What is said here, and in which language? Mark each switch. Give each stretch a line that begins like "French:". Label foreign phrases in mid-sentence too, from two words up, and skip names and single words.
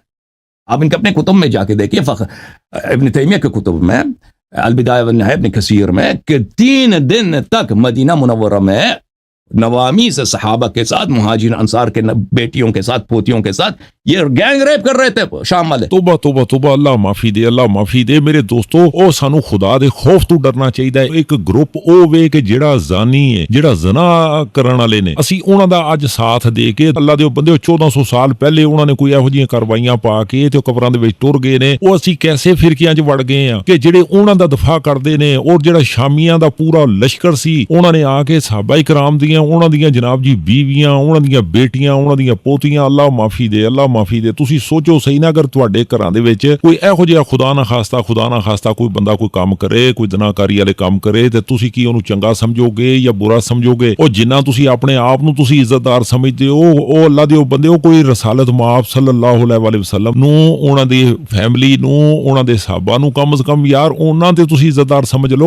Urdu: آپ ان کے اپنے کتب میں جا کے دیکھیے، ابن تیمیہ کے کتب میں، البدایہ والنہایہ ابن کثیر میں، کہ 3 دن تک مدینہ منورہ میں نوامی سے صحابہ کے ساتھ، مہاجرین انصار کے بیٹیوں کے ساتھ، پوتیوں کے ساتھ یہ
English: gang rape
Urdu: کر رہے تھے شام والے.
Punjabi: توبہ توبہ توبہ، اللہ معافی دے، اللہ معافی دے. میرے دوستو او سانو خدا دے خوف تو ڈرنا چاہیے. ایک گروپ او وے کہ جڑا زانی ہے، جڑا زنا کرن والے نے، اسی انہاں دا اج ساتھ دے کے اللہ دے بندے 1400 سال پہلے انہاں نے کوئی ایہو جیاں کاروائیاں پا کے تے قبراں دے وچ ٹر گئے نے. او اسی کیسے فرقیاں وچ وڑ گئے ہیں کہ جڑے انہاں دا دفاع کردے نے. اور جڑا شامیاں دا پورا لشکر سی، انہاں نے آ کے صحابہ کرام دی ਉਹਨਾਂ ਦੀਆਂ ਜਨਾਬ ਜੀ ਬੀਵੀਆਂ, ਉਹਨਾਂ ਦੀਆਂ ਬੇਟੀਆਂ, ਉਹਨਾਂ ਦੀਆਂ ਪੋਤੀਆਂ, ਅੱਲਾਹ ਮਾਫੀ ਦੇ, ਅੱਲਾਹ ਮਾਫੀ ਦੇ। ਤੁਸੀਂ ਸੋਚੋ ਸਹੀ ਨਾ, ਅਗਰ ਤੁਹਾਡੇ ਘਰਾਂ ਦੇ ਵਿੱਚ ਕੋਈ ਇਹੋ ਜਿਹਾ
Urdu: خدا نہ خواستہ
Punjabi: ਕੋਈ ਬੰਦਾ ਕੋਈ ਕੰਮ ਕਰੇ, ਕੋਈ ਜ਼ਨਾਕਾਰੀ ਵਾਲੇ ਕੰਮ ਕਰੇ, ਤੇ ਤੁਸੀਂ ਕੀ ਉਹਨੂੰ ਚੰਗਾ ਸਮਝੋਗੇ ਜਾਂ ਬੁਰਾ ਸਮਝੋਗੇ? ਉਹ ਜਿੰਨਾ ਤੁਸੀਂ ਆਪਣੇ ਆਪ ਨੂੰ ਤੁਸੀਂ ਇੱਜ਼ਤਦਾਰ ਸਮਝਦੇ ਹੋ, ਉਹ ਅੱਲਾਹ ਦੇ ਉਹ ਬੰਦੇ, ਉਹ ਕੋਈ ਰਸਾਲਤ ਮਾਬ
Arabic: صلی اللہ علیہ وسلم
Punjabi: ਨੂੰ, ਉਹਨਾਂ ਦੀ ਫੈਮਿਲੀ ਨੂੰ, ਉਹਨਾਂ ਦੇ ਸਾਹਬਾ ਨੂੰ
Urdu: کم سے کم
Punjabi: ਯਾਰ ਉਹਨਾਂ ਤੇ ਤੁਸੀਂ ਇੱਜ਼ਤਦਾਰ ਸਮਝ ਲਓ।